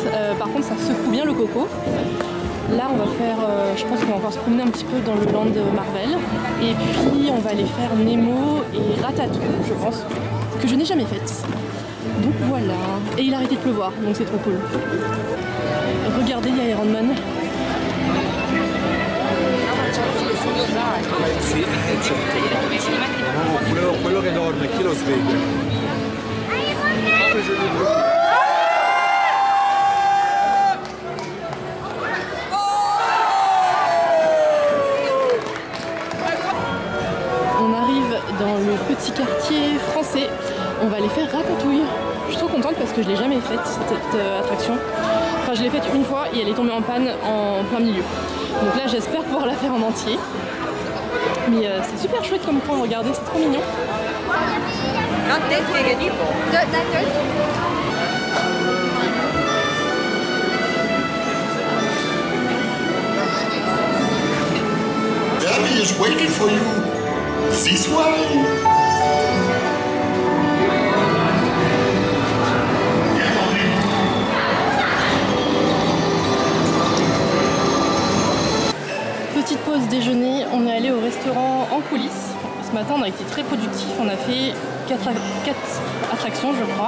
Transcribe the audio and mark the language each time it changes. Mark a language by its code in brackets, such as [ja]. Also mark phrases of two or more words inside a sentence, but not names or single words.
[fr] Par contre, ça secoue bien le coco. Là, on va faire, je pense qu'on va encore se promener un petit peu dans le land Marvel. Et puis, on va aller faire Nemo et Ratatouille, je pense, que je n'ai jamais faite. Donc voilà. Et il a arrêté de pleuvoir, donc c'est trop cool. Regardez, il y a Iron Man. [it] Quello che dorme, chi lo sveglia? [fr] On arrive dans le petit quartier français. On va aller faire Ratatouille. Je suis trop contente parce que je l'ai jamais faite cette attraction. Enfin, je l'ai faite une fois et elle est tombée en panne en plein milieu. Donc là, j'espère pouvoir la faire en entier. Mais c'est super chouette comme coin, regardez, c'est trop mignon. [en] Daddy is waiting for you. This way. [fr] Petite pause déjeuner, on est allé au restaurant en coulisses. Ce matin, on a été très productifs, on a fait 4 attractions, je crois.